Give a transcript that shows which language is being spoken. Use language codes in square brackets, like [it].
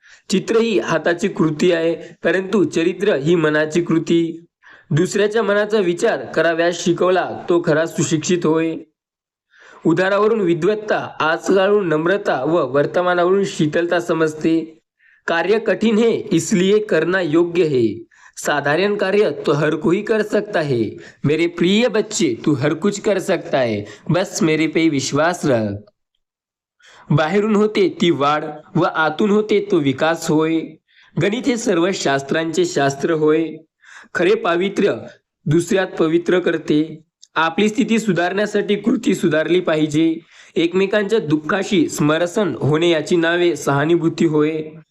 [mr] चित्र ही हाताची कृती आहे, परंतु चरित्र ही मनाची कृती. दुसऱ्याच्या मनाचा विचार कराव्यास शिकवला तो खरा सुशिक्षित होय. उदारावरून विद्वत्ता, आजकाळून नम्रता व वर्तमानावरून शीतलता समजते. [hi] कार्य कठिन है इसलिए करना योग्य है. साधारण कार्य तो हर कोई कर सकता है. मेरे प्रिय बच्चे, तू हर कुछ कर सकता है, बस मेरे पे विश्वास रख. [mr] बाहेरून होते ती वाढ व आतून होते तो विकास होय. गणित हे सर्व शास्त्रांचे शास्त्र होय. खरे पावित्र्य दुसऱ्यात पवित्र करते. आपली स्थिती सुधारण्यासाठी कृती सुधारली पाहिजे. एकमेकांच्या दुःखाशी स्मरसन होणे याची नावे सहानुभूती होय.